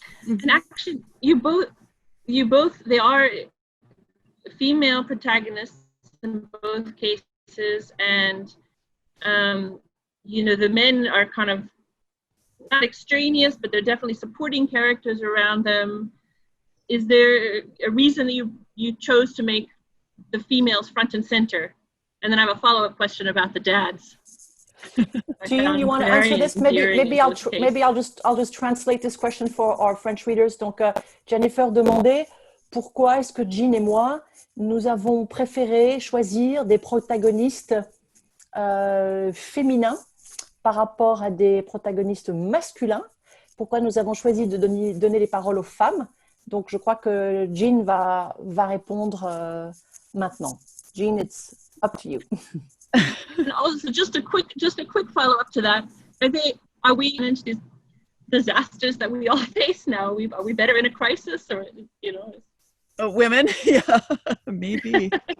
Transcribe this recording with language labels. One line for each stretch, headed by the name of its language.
English: And actually, you both, they are female protagonists in both cases, and the men are kind of not extraneous, but they're definitely supporting characters around them. Is there a reason that you chose to make the females front and center? And then I have a follow-up question about the dads. Jean, you want to answer this? Maybe I'll just translate this question for our French readers.
French: Donc, Jennifer demandait pourquoi est-ce que Jean et moi nous avons préféré choisir des protagonistes féminins par rapport à des protagonistes masculins. Pourquoi nous avons choisi de donner les paroles aux femmes? Donc, je crois que Jean va répondre maintenant.
English: Jean, it's up to you. And also, just a quick follow-up to that. Are we into these disasters that we all face now? Are we better in a crisis, or Women, yeah, maybe.